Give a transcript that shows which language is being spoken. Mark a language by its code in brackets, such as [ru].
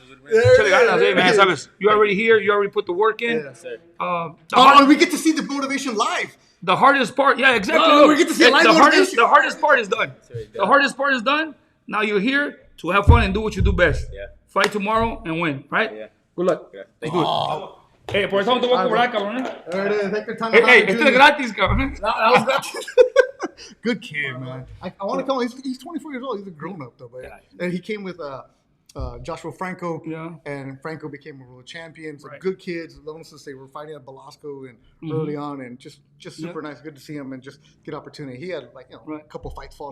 [en] Hey, man, sabes, you already here. You already put the work in. Yeah, sir. We get to see the motivation live. The hardest part, yeah, exactly. Oh, we get to see live motivation. The hardest part is done. The hardest part is done. Now you're here to have fun and do what you do best. Yeah. Fight tomorrow and win, right? Yeah. Good luck. Yeah. Let's do it. [es] Hey, por eso te voy a cobrar, cabrón. [en] There it is. Hector Tanahara. [es] Hey, esto es gratis, cabrón. [en] That was gratis. Good kid, man. I want to call him. He's 24 years old. He's a grown up though, but and he came with Joshua Franco, and Franco became a world champion. So good kids. Since they were fighting at Belasco and early on, and just super nice. Good to see him and just get opportunity. He had a couple fights fall.